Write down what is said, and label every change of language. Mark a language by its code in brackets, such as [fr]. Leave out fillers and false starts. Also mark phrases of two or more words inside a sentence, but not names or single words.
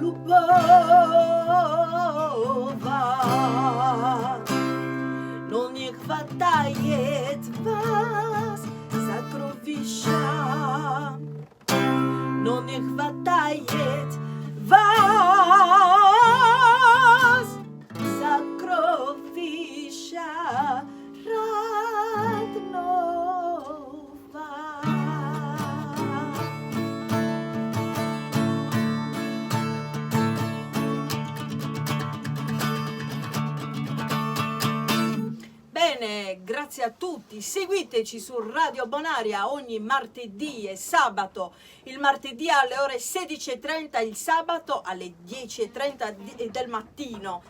[ru] голубого, но не хватает вас сокровища, но не хватает вас сокровища родного. [it] Bene, grazie a tutti, seguiteci su Radio Bonaria ogni martedì e sabato, il martedì alle ore 16:30, il sabato alle 10:30 del mattino.